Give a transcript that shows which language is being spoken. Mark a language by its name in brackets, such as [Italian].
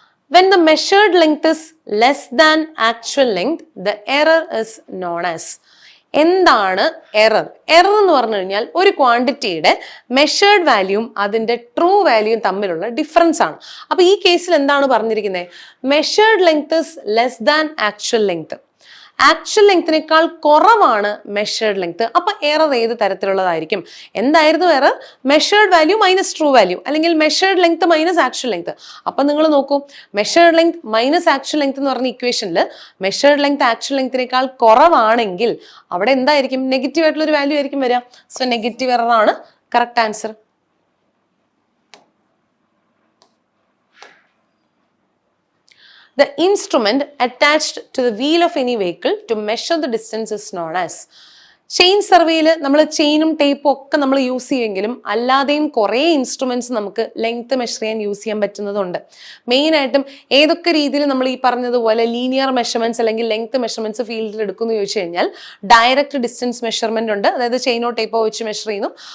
[English] When the measured length is less than actual length, the error is known as. [Malayalam] എന്താണ് error? Error എന്ന് പറഞ്ഞു കഴിഞ്ഞാൽ ഒരു ക്വാണ്ടിറ്റിയുടെ measured വാല്യൂയും അതിന്റെ ട്രൂ വാല്യൂയും തമ്മിലുള്ള ഡിഫറൻസ് ആണ്. അപ്പൊ ഈ കേസിൽ എന്താണ് പറഞ്ഞിരിക്കുന്നത്? [English] Measured length is less than actual length. [Malayalam] Actual ലെങ്തിനേക്കാൾ കുറവാണ് മെഷേർഡ് ലെങ്ത്. അപ്പൊ എറർ ഏത് തരത്തിലുള്ളതായിരിക്കും? എന്തായിരുന്നു error? Measured value minus true value അല്ലെങ്കിൽ measured length minus actual length. അപ്പൊ നിങ്ങൾ നോക്കൂ, measured length minus actual length എന്ന് പറഞ്ഞ ഇക്വേഷനിൽ മെഷേർഡ് ലെങ്ത് ആക്ച്വൽ ലെങ്തിനേക്കാൾ കുറവാണെങ്കിൽ അവിടെ എന്തായിരിക്കും? നെഗറ്റീവ് ആയിട്ടുള്ള ഒരു വാല്യൂ ആയിരിക്കും വരിക. സോ നെഗറ്റീവ് എറർ ആണ് correct answer. [English] The instrument attached to the wheel of any vehicle to measure the distance is known as. [Malayalam] Chain സർവേയിൽ നമ്മൾ ചെയിനും ടേപ്പും ഒക്കെ നമ്മൾ യൂസ് ചെയ്യുമെങ്കിലും അല്ലാതെയും കുറേ ഇൻസ്ട്രുമെന്റ്സ് നമുക്ക് ലെങ്ത് മെഷർ ചെയ്യാൻ യൂസ് ചെയ്യാൻ പറ്റുന്നതുണ്ട്. മെയിനായിട്ടും ഏതൊക്കെ രീതിയിൽ നമ്മൾ ഈ പറഞ്ഞതുപോലെ ലീനിയർ മെഷർമെന്റ്സ് അല്ലെങ്കിൽ ലെങ്ത് മെഷർമെന്റ്സ് ഫീൽഡിൽ എടുക്കുന്നു ചോദിച്ചു കഴിഞ്ഞാൽ ഡയറക്റ്റ് ഡിസ്റ്റൻസ് മെഷർമെന്റ് ഉണ്ട്, അതായത് ചെയിനോ ടേപ്പോ വെച്ച് മെഷർ ചെയ്യുന്നു.